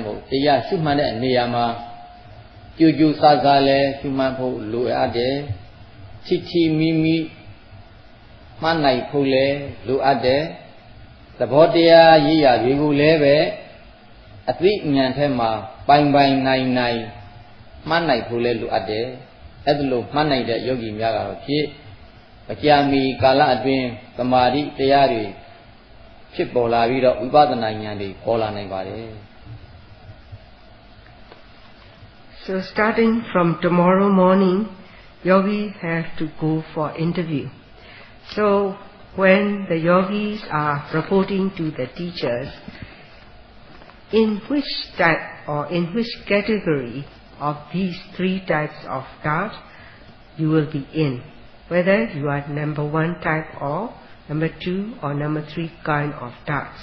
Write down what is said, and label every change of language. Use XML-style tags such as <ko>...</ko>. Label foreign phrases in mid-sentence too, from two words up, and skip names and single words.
<my>မို့တရားရှုမှတ်တဲ့နေရာမှာကြိုကြိုစားစားလဲရှုမှတ်ဖို့လိုအပ်တယ်ချီချီမီမီမှတ်နိုင်ဖို့လဲလိုအပ်တယ်သဘောတရားရေးရတွေကိုလည်းပဲအသိဉာဏ်ထဲမှာပိုင်ပိုင်နိုင်နိုင်မှတ်နိုင်ဖို့လဲလိုအပ်တယ်အဲ့ဒါလို့မှတ်နိုင်တဲ့ယောဂီများကတော့ဖြစ်အကြာမီကာလအတွင်းသမာဓိတရားတွေဖြစ်ပေါ်လာပြီးတော့ဝိပဿနာဉာဏ်တွေပေါ်လာနိုင်ပါတယ်</my> <en>So starting from tomorrow morning, yogis have to go for interview. So when the yogis are reporting to the teachers, in which type or in which category of these three types of thought you will be in, whether you are number 1 type or number 2 or number 3 kind of tasks.</en>